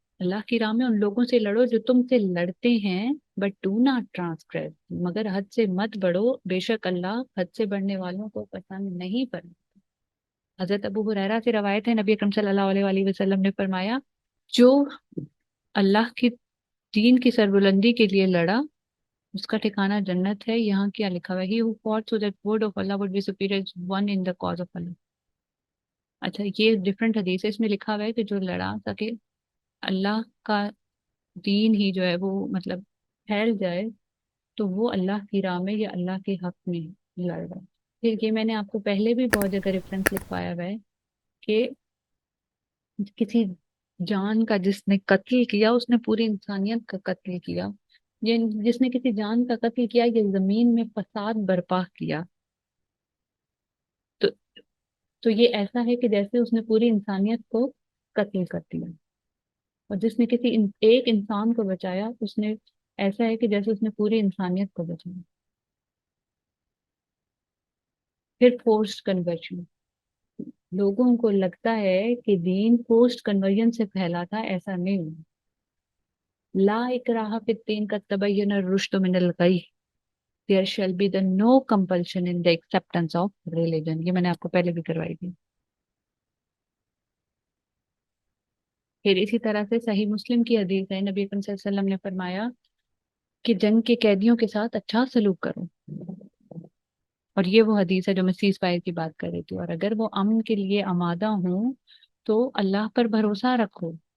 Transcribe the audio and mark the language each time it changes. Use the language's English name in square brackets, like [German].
[Urdu] اللہ کی راہ میں ان لوگوں سے لڑو جو تم سے لڑتے ہیں. [English] but do not transgress، [Urdu] مگر حد سے مت بڑھو، بے شک اللہ حد سے بڑھنے والوں کو پسند نہیں پڑتا. حضرت ابو ہریرہ سے روایت ہے، نبی اکرم صلی اللہ علیہ وآلہ وسلم نے فرمایا جو اللہ کی دین کی سربلندی کے لیے لڑا اس کا ٹھکانہ جنت ہے. یہاں کیا لکھا ہوا ہے؟ [English] he who fought so that word of Allah would be superior is one in the cause of Allah. [Urdu] اچھا یہ ڈفرینٹ حدیث ہے، اس میں لکھا ہوا ہے کہ جو لڑا تاکہ اللہ کا دین ہی جو ہے وہ مطلب پھیل جائے، تو وہ اللہ کی راہ میں یا اللہ کے حق میں لڑ رہا ہے. پھر یہ میں نے آپ کو پہلے بھی بہت جگہ ریفرنس لکھوایا ہوا ہے کہ کسی جان کا جس نے قتل کیا اس نے پوری انسانیت کا قتل کیا. جس نے کسی جان کا قتل کیا یہ زمین میں فساد برپا کیا. تو تو یہ ایسا ہے کہ جیسے اس نے پوری انسانیت کو قتل کر دیا. اور جس نے کسی ایک انسان کو بچایا اس نے، ایسا ہے کہ جیسے اس نے پوری انسانیت کو بچایا. پھر فورسڈ کنورژن، لوگوں کو لگتا ہے کہ دین فورسڈ کنورژن سے پھیلا تھا، ایسا نہیں ہوا. [Arabic] لا اکراہ فی الدین قد تبین الرشد من الغی، [English] there shall be the no compulsion in the acceptance of religion. [Urdu] یہ میں نے آپ کو پہلے بھی کروائی تھی. پھر اسی طرح سے صحیح مسلم کی حدیث ہے، نبی اکرم صلی اللہ علیہ وسلم نے فرمایا کہ جنگ کے قیدیوں کے ساتھ اچھا سلوک کرو. اور یہ وہ حدیث ہے جو میں سیز فائر کی بات کر رہی تھی. اور اگر وہ امن کے لیے آمادہ ہوں تو اللہ پر بھروسہ رکھو.